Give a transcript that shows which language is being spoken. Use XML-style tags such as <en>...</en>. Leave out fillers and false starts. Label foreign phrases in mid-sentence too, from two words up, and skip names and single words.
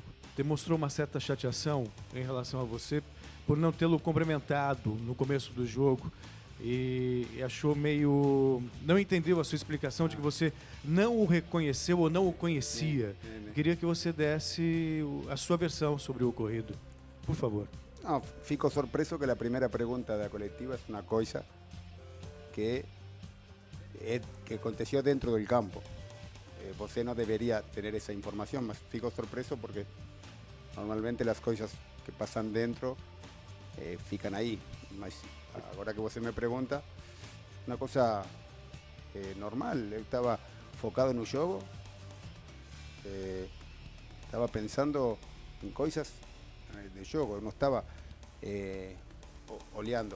<pt>Demonstrou uma certa chateação em relação a você por não tê-lo cumprimentado no começo do jogo e achou meio... não entendeu a sua explicação de que você não o reconheceu ou não o conhecia. Queria que você desse a sua versão sobre o ocorrido. Por favor. No, fico sorpreso que a primeira pergunta da coletiva é uma coisa que</pt> <es>aconteció dentro del campo. Você no debería tener esa información,</es> <pt>mas fico sorpreso porque normalmente</pt> <es>las cosas que pasan dentro</es> <pt>fican ahí. Mas agora que você me pergunta, uma coisa normal. Eu estava focado no jogo, estava pensando em coisas de jogo, eu não estava olhando.</pt>